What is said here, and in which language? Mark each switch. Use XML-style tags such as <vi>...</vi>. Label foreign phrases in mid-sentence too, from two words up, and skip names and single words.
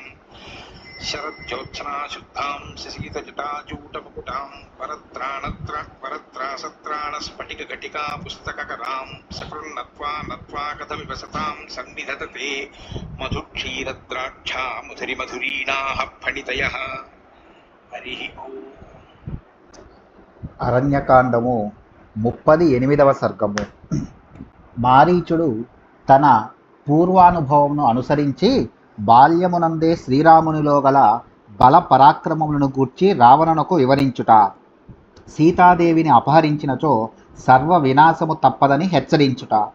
<sa>शरज्योत्सना शुद्धां शशीतजटाजूटमुकुटां परत्रासत्राणस्फटिकघटिका पुस्तककरां सकृन्नत्वा नत्वा कथमिव सतां सन्निधत्ते मधुक्षीरद्राक्षा मधुरिमधुरीणाः फणितयः। हरिः ओम्।</sa> <te>అరణ్యకాండము 38వ సర్గము. మారీచుడు తన పూర్వానుభవమును అనుసరించి బాల్యమునందే శ్రీరామునిలో గల బల పరాక్రమములను గూర్చి రావణునకు వివరించుట, సీతాదేవిని అపహరించినచో సర్వ వినాశము తప్పదని హెచ్చరించుట.</te>